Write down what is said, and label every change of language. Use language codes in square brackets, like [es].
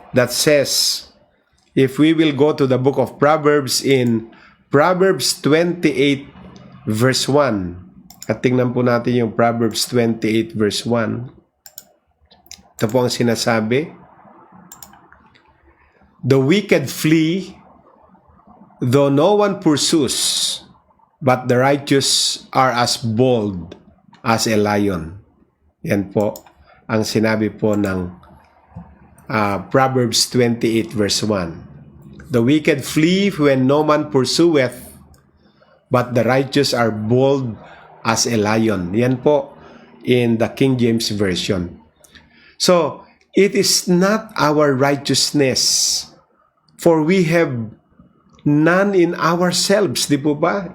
[en] That says, if we will go to the book of Proverbs in Proverbs 28 verse 1. [tl] At tingnan po natin yung Proverbs 28 verse 1. Ito po ang sinasabi. [en] The wicked flee, though no one pursues, but the righteous are as bold as a lion. [tl] Yan po ang sinabi po ng Proverbs 28 verse 1. [en] The wicked flee when no man pursueth, but the righteous are bold as a lion. [tl] Yan po [en] in the King James Version. So, it is not our righteousness, for we have none in ourselves, [tl] di po ba?